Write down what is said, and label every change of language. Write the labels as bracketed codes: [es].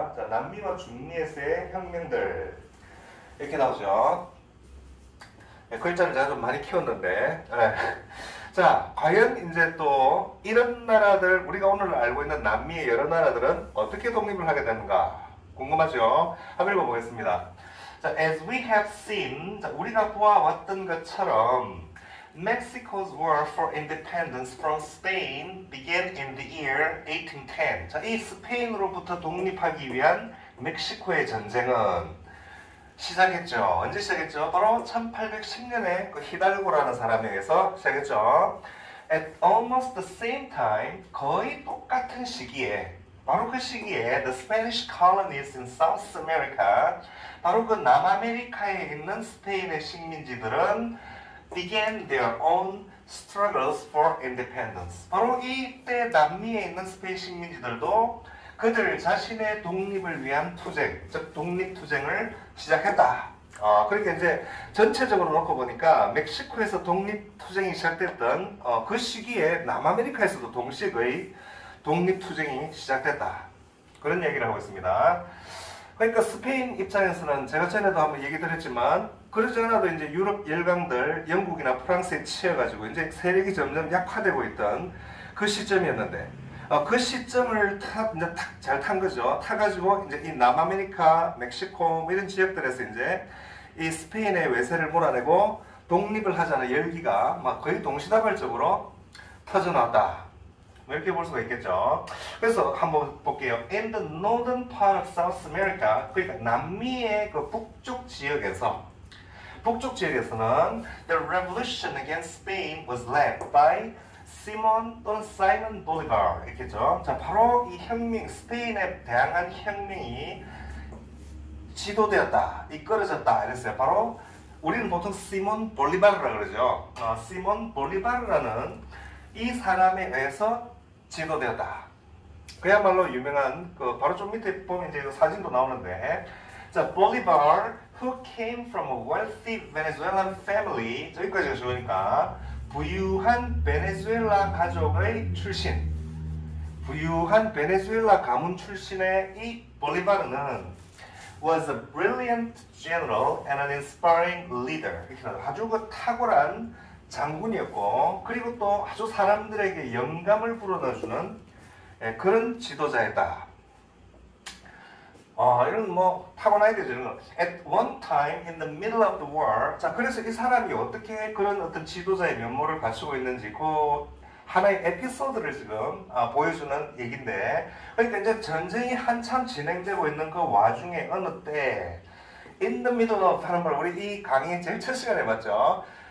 [ko] 자, 남미와 중미에서의 혁명들 이렇게 나오죠. 예, 글자를 제가 좀 많이 키웠는데, 예. 자, 과연 이제 또 이런 나라들, 우리가 오늘 알고 있는 남미의 여러 나라들은 어떻게 독립을 하게 되는가 궁금하죠? 한번 읽어보겠습니다. [en] 자, as we have seen, [ko] 자, 우리가 보아왔던 것처럼 [en] Mexico's war for independence from Spain began in the year 1810. [ko] 자, 이 스페인으로부터 독립하기 위한 멕시코의 전쟁은 시작했죠. 언제 시작했죠? 바로 1810년에 그 히달고라는 사람에 의해서 시작했죠. [en] At almost the same time, [ko] 거의 똑같은 시기에, 바로 그 시기에 [en] The Spanish colonies in South America, [ko] 바로 그 남아메리카에 있는 스페인의 식민지들은 [en] began their own struggles for independence. [ko] 바로 이때 남미에 있는 스페인 식민지들도 그들 자신의 독립을 위한 투쟁, 즉 독립투쟁을 시작했다. 그러니까 이제 전체적으로 놓고 보니까 멕시코에서 독립투쟁이 시작됐던 그 시기에 남아메리카에서도 동시에 거의 독립투쟁이 시작됐다. 그런 얘기를 하고 있습니다. 그러니까 스페인 입장에서는 제가 전에도 한번 얘기 드렸지만 그러지 않아도 이제 유럽 열강들 영국이나 프랑스에 치여가지고 이제 세력이 점점 약화되고 있던 그 시점이었는데 그 시점을 잘 탄 거죠. 타가지고 이제 이 남아메리카, 멕시코 이런 지역들에서 이제 이 스페인의 외세를 몰아내고 독립을 하자는 열기가 막 거의 동시다발적으로 터져나왔다. 이렇게 볼 수가 있겠죠. 그래서 한번 볼게요. [en] In the northern part of South America, [ko] 그러니까 남미의 그 북쪽 지역에서는 [en] the revolution against Spain was led by Simon Bolivar [ko] 이렇게죠. 자, 바로 이 혁명, 스페인에 대항한 혁명이 지도되었다, 이끌어졌다 이랬어요. 바로 우리는 보통 시몬 볼리바르라 그러죠. 시몬 볼리바르라는 이 사람에 의해서 지도되었다. 그야말로 유명한 그 바로 좀 밑에 보면 이제 사진도 나오는데, 자, 볼리바르 [en] who came from a wealthy Venezuelan family, [ko] 저기까지가 좋으니까 부유한 베네수엘라 가족의 출신, 부유한 베네수엘라 가문 출신의 이 볼리바르는 [en] was a brilliant general and an inspiring leader. [ko] 아주 그 탁월한 장군이었고, 그리고 또 아주 사람들에게 영감을 불어넣어주는 그런 지도자였다. 이런 뭐 타고나야 되죠. [en] At one time in the middle of the war. [ko] 자, 그래서 이 사람이 어떻게 그런 어떤 지도자의 면모를 갖추고 있는지 그 하나의 에피소드를 지금 보여주는 얘기인데, 그러니까 이제 전쟁이 한참 진행되고 있는 그 와중에 어느 때 [en] in the middle of [ko] 하는 걸 우리 이 강의 제일 첫 시간에 봤죠.